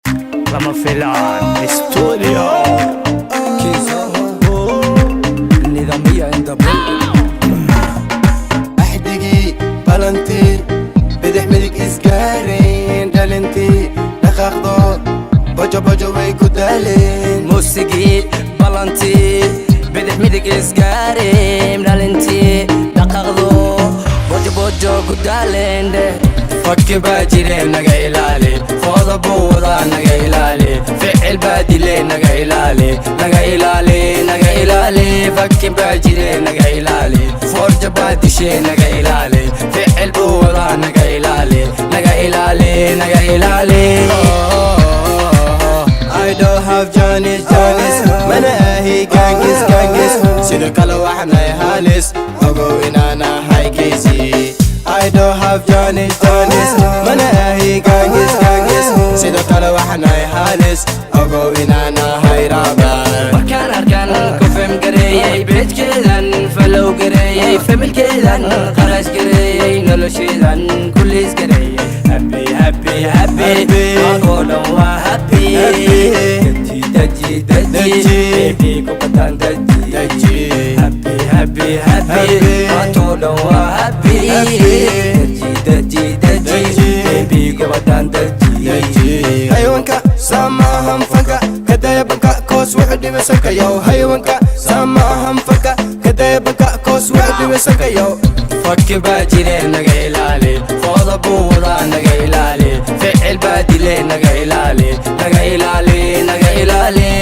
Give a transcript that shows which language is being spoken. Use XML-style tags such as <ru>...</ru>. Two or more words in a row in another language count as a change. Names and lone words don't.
<so>Lama Filaan Studio.</so> <en>Nidaamya in the building.</en> <so>Axdigii, balantii, bidix midig isgaareen, dhalintii, dhaqaaqdo, bojo bojo way ku daaleen. Muusigii, balantii, bidix midig isgaareen, dhalintii, dhaqaaqdo, bojo bojo ku daaleen. Fakki baa jire naga ilaali, fooda buu wadaa naga ilaali, ficil baa dile naga ilaali, naga ilaali, naga ilaali. Fakki baa jire naga ilaali, forja baa dishe naga ilaali, ficil buu wadaa naga ilaali, naga ilaali, naga ilaali.</so> <en>I don't have Johnny, Johnny,</en> <so>mana ahi gangis, gangis, sidoo kale waxaan ahay halis, ogow inaan ahay Casey.</so> <en>I don't have Johnny, Johnny,</en> <so>mana ahi gangis, gangis, sidoo kale waxaan ahay halis, ogow inaan ahay raabar. Markaan arkaan ku faham gareeyay, beejkeedan, follow gareeyay, familkeedan, qarash gareeyay, nolosheedan, kulliis gareeyay.</so> <en>Happy, happy, happy, Happy.</en> <so>maantoo dhan waa happy. Happy. Daji, daji, daji, Daji. baby, ku bataan daji. Daji.</so> <en>Happy, happy, happy, Happy.</en> <so>maantoo dhan waa happy. Happy. Daji, daji, daji, Daji. baby, ku bataan daji. Daji. Hayawaanka, sama ahan fanka, ka daya banka, koos wuxuu dhibay sanka, yow. Hayawaanka, sama ahan fanka, ka daya banka, koos wuxuu dhibay sanka, yow. Fakki baa jire naga ilaali, fooda buu wadaa naga ilaali, ficil baa dile naga ilaali, naga ilaali, naga ilaali.</so>